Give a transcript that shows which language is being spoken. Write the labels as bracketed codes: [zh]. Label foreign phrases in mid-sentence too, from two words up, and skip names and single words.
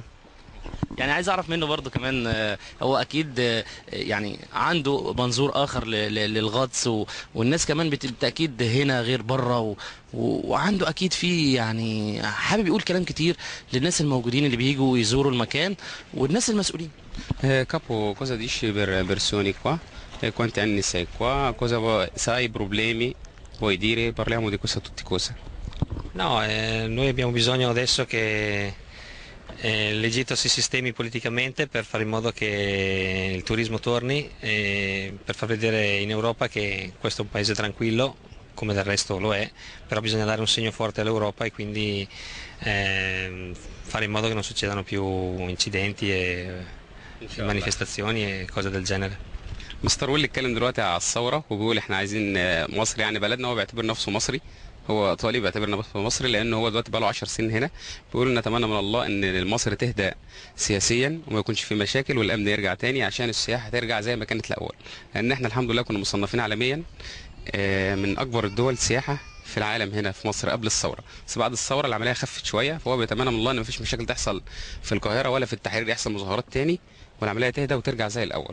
[ar] يعني عايز اعرف منه برضو كمان، هو اكيد يعني عنده منظور اخر للغطس، والناس كمان بالتاكيد هنا غير بره، وعنده اكيد في يعني حابب يقول كلام كتير للناس الموجودين اللي بييجوا يزوروا المكان والناس المسؤولين. [it] Capo, cosa dici per persone qua? Quanti anni sei qua? Cosa sai problemi? Vuoi dire? Parliamo di questa tutti cosa. No, noi abbiamo bisogno adesso che l'Egitto si sistemi politicamente per fare in modo che il turismo torni e per far vedere in Europa che questo è un paese tranquillo, come del resto lo è, però bisogna dare un segno forte all'Europa e quindi fare in modo che non succedano più incidenti e manifestazioni e cose del genere. [ar] مستر ويل اتكلم دلوقتي على الثوره وبيقول احنا عايزين مصر يعني بلدنا، هو بيعتبر نفسه مصري، هو ايطالي بيعتبر نفسه مصري لان هو دلوقتي بقى له 10 سنين هنا. بيقول نتمنى من الله ان مصر تهدى سياسيا وما يكونش في مشاكل والامن يرجع تاني عشان السياحه ترجع زي ما كانت الاول، لان احنا الحمد لله كنا مصنفين عالميا من اكبر الدول سياحه في العالم هنا في مصر قبل الثوره، بس بعد الثوره العمليه خفت شويه، فهو بيتمنى من الله ان مفيش مشاكل تحصل في القاهره ولا في التحرير يحصل مظاهرات تاني والعمليه تهدى وترجع زي الاول.